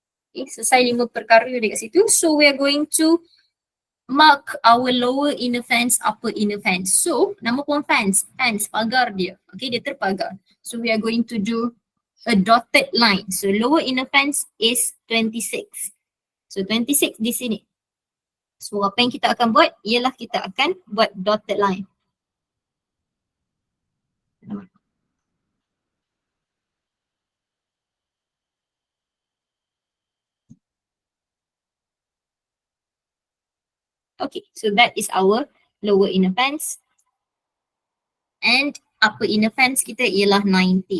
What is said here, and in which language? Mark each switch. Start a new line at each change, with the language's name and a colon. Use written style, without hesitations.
Malay: Okay, selesai 5 perkara dekat situ.
English: So we are going to mark our lower inner fence, upper inner fence.
Malay: So nama pun fence, pagar dia. Okay, dia terpagar.
English: So we are going to do a dotted line. So lower inner fence is 26. So 26
Malay: di sini. So apa yang kita akan buat ialah kita akan buat dotted line.
English: Okay, so that is our lower inner fence. And upper inner fence
Malay: kita ialah
English: 90.